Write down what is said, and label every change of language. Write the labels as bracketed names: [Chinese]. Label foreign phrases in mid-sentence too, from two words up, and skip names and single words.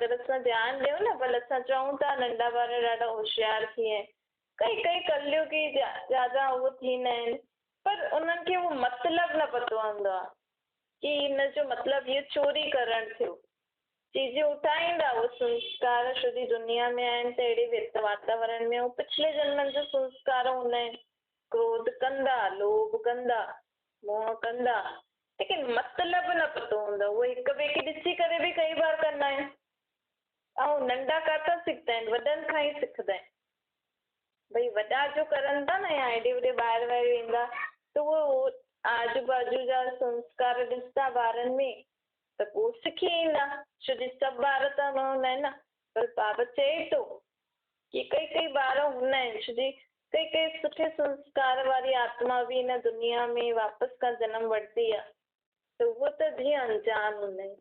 [Sindhi] अगरि असां ध्यानु ॾियूं न, भले असां चऊं था नंढा ॿार ॾाढा होशियारु थी विया आहिनि, कई कलयुगी ज्यादा उहो थींदा आहिनि, पर उन्हनि खे उहो मतिलबु न पतो हूंदो आहे की हिन जो मतिलबु इहो चोरी करणु थियो। चीजें उठाईंदा, उहो संस्कार शुद्धी दुनिया में आहिनि त अहिड़े वातावरण में पिछले जन्मनि जो संस्कार हूंदा आहिनि। क्रोध कंदा, लोभ कंदा, मोह कंदा, लेकिन मतिलबु न पतो हूंदो। उहे हिक ॿिए खे ॾिसी करे बि कई बार कंदा आहिनि, ऐं नंढा काथा सिखंदा आहिनि, वॾनि खां ई सिखंदा आहिनि। भई वॾा जो करनि था न, या हेॾे होॾे ॿाहिरि वाहिरि वेंदा त उहो आजू बाजू जा संस्कार ॾिसंदा ॿारनि में त पोइ सिखी ईंदा, छो जो सभु ॿार त न हूंदा आहिनि न। पर बाबा चए थो की कई ॿार हूंदा आहिनि, छो जो कई सुठे संस्कार वारी आत्मा बि हिन दुनिया में वापसि खां जनमु वठंदी आहे, त उहो त जीअं अंजान हूंदा आहिनि।